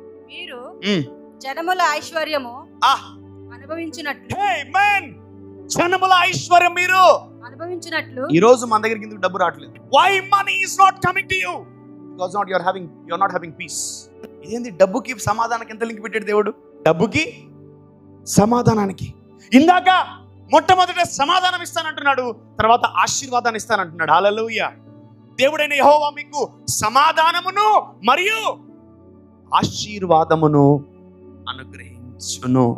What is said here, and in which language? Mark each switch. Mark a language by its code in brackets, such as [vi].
[te] మీరు జనముల ఐశ్వర్యము అనుభవించినట్లు. ఆమేన్. జనముల ఐశ్వర్యం మీరు అనుభవించినట్లు. ఈ రోజు మన దగ్గరికి ఎందుకు డబ్బు రావట్లేదు? [en] Why money is not coming to you? Because you are not having peace. [te] ఇదేంది? డబ్బుకి సమాధానానికి ఎంత లింక్ పెట్టాడు దేవుడు? డబ్బుకి సమాధానానికి. ఇందాక మొట్టమొదట సమాధానం ఇస్తానంటున్నాడు, తర్వాత ఆశీర్వాదాన్ని ఇస్తానంటున్నాడు. హల్లెలూయా. దేవుడైన యెహోవా మీకు సమాధానమును మరియు ఆశీర్వాదమును అనుగ్రహించును.